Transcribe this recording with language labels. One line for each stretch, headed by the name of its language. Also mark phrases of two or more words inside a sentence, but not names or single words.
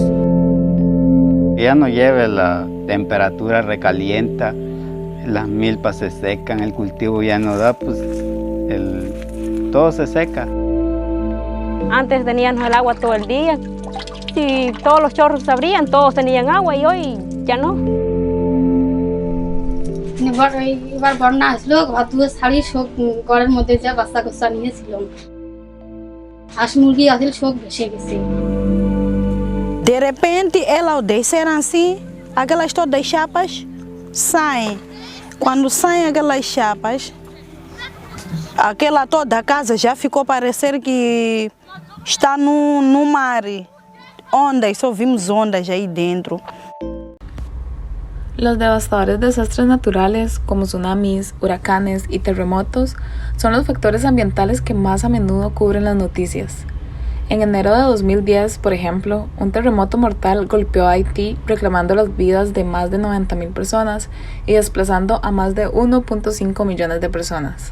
Spanish: Ya no lleve la temperatura, recalienta, las milpas se secan, el cultivo ya no da, pues todo se seca. Antes teníamos el agua todo el día, si todos los chorros se abrían, todos tenían agua y hoy ya no.
Bangla: এবার বন্যা আসলো ঘর দুয়ার ছাড়িয়ে সব ঘরের মধ্যে যা বাচ্চা কাচ্চা নিয়েছিলাম হাঁস মুরগি আসলে সব ভেসে গেছে
Portuguese: De repente elas desceram assim, aquelas todas as chapas saem. Quando saem aquelas chapas, aquela toda a casa já ficou parecer que está no mar. Ondas, só vimos ondas aí dentro.
Spanish: Los devastadores desastres naturales como tsunamis, huracanes y terremotos son los factores ambientales que más a menudo cubren las noticias. En enero de 2010, por ejemplo, un terremoto mortal golpeó a Haití reclamando las vidas de más de 90,000 personas y desplazando a más de 1.5 millones de personas.